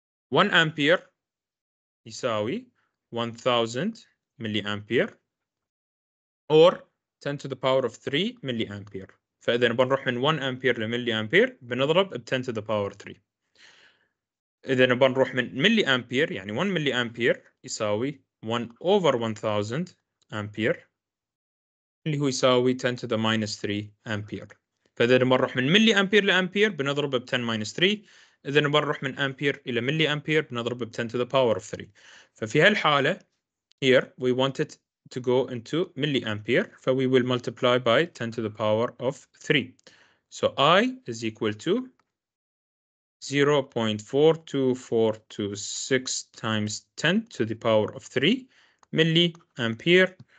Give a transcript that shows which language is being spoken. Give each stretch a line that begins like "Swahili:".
English: 1 ampere
Arabic: يساوي
English: 1000 milli ampere or 10 to the power of 3 milli ampere.
Arabic: فإذا بنروح من 1 ampere لملي ampere بنضرب ب
English: 10 to the power 3.
Arabic: إذا بنروح من milli ampere يعني 1 milli ampere يساوي
English: 1 over 1000 ampere
Arabic: اللي هو يساوي
English: 10 to the minus 3
Arabic: أمبير. فإذا بنروح من ملي أمبير لأمبير بنضربه ب 10 minus 3. إذا بنروح من أمبير إلى ملي أمبير بنضربه ب
English: 10 to the power of 3.
Arabic: ففي هالحالة
English: here we want it to go into milli ampere ف we will multiply by 10 to the power of 3. So I is equal to 0.42426 times 10 to the power of 3 milli ampere.